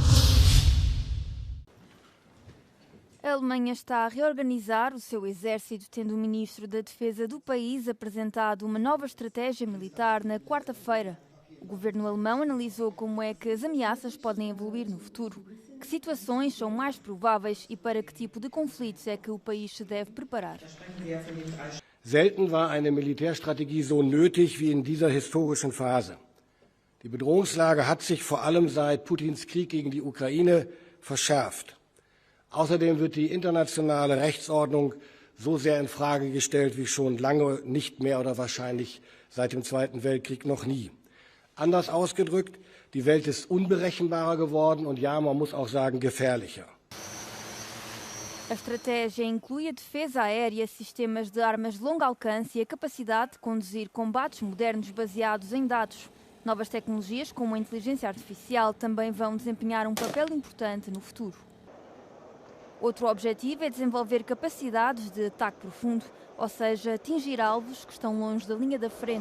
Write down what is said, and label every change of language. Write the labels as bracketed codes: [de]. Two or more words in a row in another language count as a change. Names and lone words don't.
[pt] A Alemanha está a reorganizar o seu exército, tendo o ministro da Defesa do país apresentado uma nova estratégia militar na quarta-feira. O governo alemão analisou como é que as ameaças podem evoluir no futuro, que situações são mais prováveis e para que tipo de conflitos é que o país se deve preparar. [de] Selten war eine Militärstrategie so nötig wie in dieser historischen Phase. Die Bedrohungslage hat sich vor allem seit Putins Krieg gegen die Ukraine verschärft. Außerdem wird die internationale Rechtsordnung so sehr in Frage gestellt wie schon lange nicht mehr oder wahrscheinlich seit dem Zweiten Weltkrieg noch nie. Anders ausgedrückt, die Welt ist unberechenbarer geworden und ja, man muss auch sagen, gefährlicher. [pt] A estratégia inclui a defesa aérea, sistemas de armas de longo alcance e a capacidade de conduzir combates modernos baseados em dados. Novas tecnologias, como a inteligência artificial, também vão desempenhar um papel importante no futuro. Outro objetivo é desenvolver capacidades de ataque profundo, ou seja, atingir alvos que estão longe da linha da frente.